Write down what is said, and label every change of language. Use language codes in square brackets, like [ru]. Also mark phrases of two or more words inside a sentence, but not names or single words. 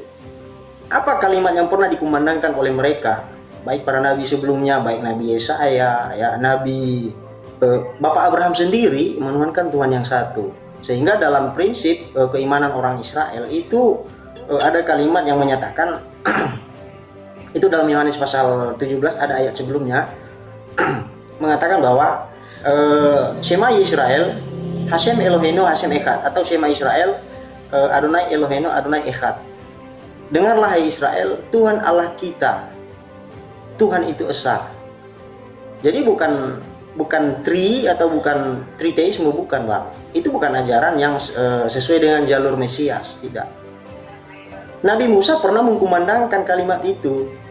[id] Apa kalimat yang pernah dikumandangkan oleh mereka, baik para nabi sebelumnya, baik Nabi Yesaya, ya, Nabi Bapak Abraham sendiri menuhankan Tuhan yang satu. Sehingga dalam prinsip keimanan orang Israel itu ada kalimat yang menyatakan itu dalam Yohanes pasal 17 ada ayat sebelumnya mengatakan bahwa [he] שמע ישראל השם אלוהינו השם אחד, [id] atau [he] שמע ישראל אדני אלוהינו אדני אחד. [id] Dengarlah hai Israel, Tuhan Allah kita, Tuhan itu esa. Jadi bukan tri atau bukan triteisme, bukan, Bang. Itu bukan ajaran yang sesuai dengan jalur Mesias, tidak. Nabi Musa pernah mengkumandangkan kalimat itu.